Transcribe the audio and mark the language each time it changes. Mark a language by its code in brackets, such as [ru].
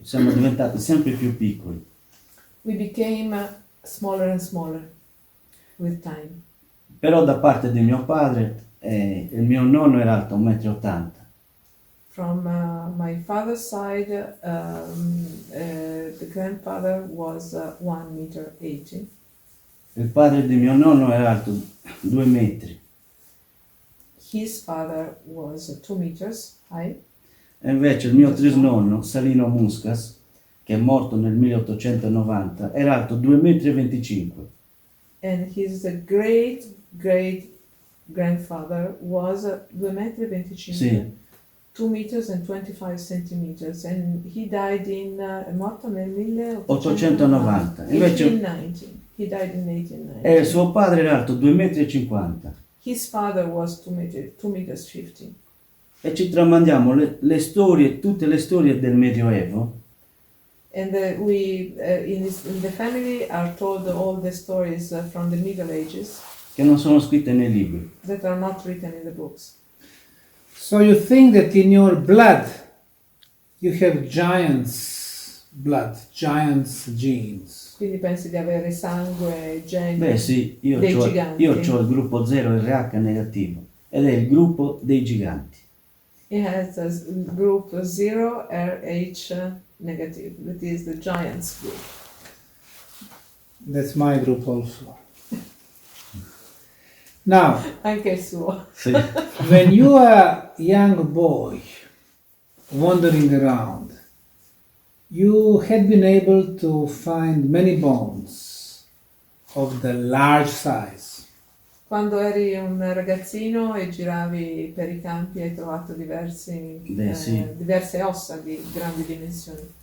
[it] Siamo diventati sempre più piccoli. [en] We became smaller and smaller with time. [it] Però da parte di mio padre, il mio nonno era alto 1,80 m. [en] From my father's side, the grandfather was 1.80 meters. [it] Il padre di mio nonno era alto 2 metri. [en] His father was 2 meters high. [it] E invece il mio trisnonno, Salino Muscas, che è morto nel 1890, era alto 2,25 m. [en] And his great grandfather was 2.25 metri. [it] Sì. [en] 2 meters and 25 centimeters, and he died [it] è morto nel 890. Invece [en] 1890. He died in 1890. [it] e suo padre era alto 2,50 m. [en] His father was 2 meters 50. [it] E ci tramandiamo le storie, tutte le storie del Medioevo, [en] And in the family are told all the stories from the Middle Ages [it] che non sono scritte nei libri. [en] that are not written in the books. So you think that in your blood you have giants' blood, giants' genes. [it] Quindi pensi di avere sangue, geni Beh sì, dei giganti. io ho il gruppo 0 RH negativo ed è il gruppo dei giganti. [en] It has a group 0 RH negative, that is the giants group. That's my group also. Now, [it] Anche il suo. Sì. [en] when you are a young boy wandering around, you had been able to find many bones of the large size. [it] Quando eri un ragazzino e giravi per i campi hai trovato diverse ossa di grandi dimensioni.